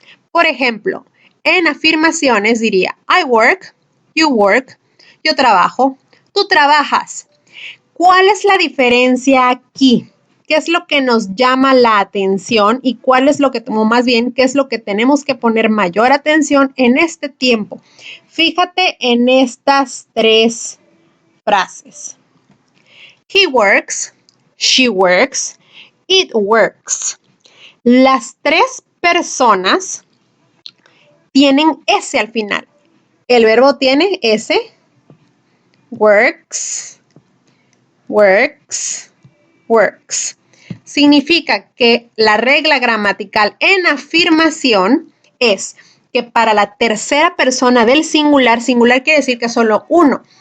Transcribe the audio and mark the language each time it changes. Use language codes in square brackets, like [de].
[es] Por ejemplo, en afirmaciones diría [en] I work, you work, [es] yo trabajo, tú trabajas. ¿Cuál es la diferencia aquí? ¿Qué es lo que nos llama la atención y cuál es lo que, o más bien, qué es lo que tenemos que poner mayor atención en este tiempo? Fíjate en estas tres frases. [en] He works, she works, it works. [es] Las tres personas tienen S al final. El verbo tiene S. Works, works, works. Significa que la regla gramatical en afirmación es que para la tercera persona del singular, singular quiere decir que solo uno.